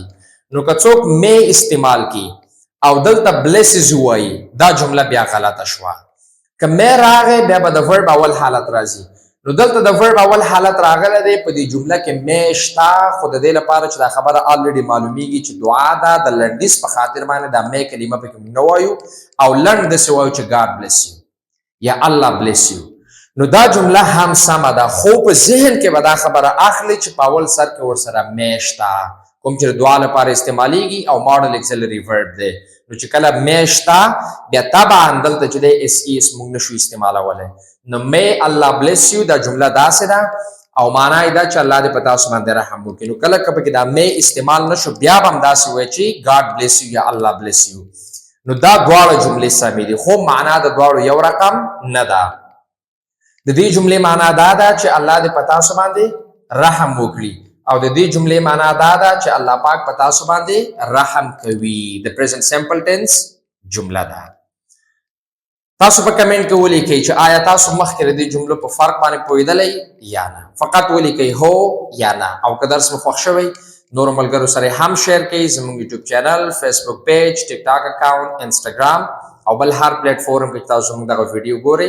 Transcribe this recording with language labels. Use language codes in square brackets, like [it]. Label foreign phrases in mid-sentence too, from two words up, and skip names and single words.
[ps] نو که څوک می استعمال کی او دلته blesses وایي دا جمله بیا غلطه شوه. که مې راغی بیا به د ورب اول حالت راځي. نو دلته د ورب اول حالت راغلی دی په دې جمله کې مې شته خو د دې لپاره چې دا خبره الریډي معلومیږي چې دعا ده د لنډیز په خاطر باندې دا مې کلمه پکې نه وایو او لنډ داسې وایو چې [en] God bless you [ps] یا الله [en] bless you. [ps] نو دا جمله هم سمه ده خو په ذهن کې به دا خبره اخلي چې په اول سر کې ورسره مې شته کوم چې دعا لپاره استعمالیږي او [en] model auxiliary verb [ps] دی. نو چې کله مې شته بیا طبعا دلته چې دی اس ای اس موږ نشو استعمالولی. نو [en] may Allah bless you [ps] دا جمله داسې ده او معنا یې دا چې الله دې په تاسو باندې رحم وکړي. نو کله کله کې دا مې استعمال نشو بیا به همداسې وایي چې [en] God bless you [ps] یا الله [en] bless you. [ps] نو دا دواړه جملې سمې دي خو معنا د دواړو یو رقم نه ده. د دې جملې معنا دا ده چې الله دې په تاسو باندې رحم وکړي او د دې جملې معنا دا ده چې الله پاک په تاسو باندې رحم کوي. د [en] present simple tense [ps] جمله ده. تاسو په کمنټ کې ولیکئ چې آیا تاسو مخکې د دې جملو په فرق باندې پوهېدلی یا نه. فقط ولیکئ هو یا نه. او که درس مو خوښ شوی نورو ملګرو سره هم شیر کړئ. زموږ [en] YouTube channel, Facebook page, TikTok account, [ps] انسټاګرام او بل هر پلیټ فورم کې تاسو موږ دغه ویډیو ګورئ.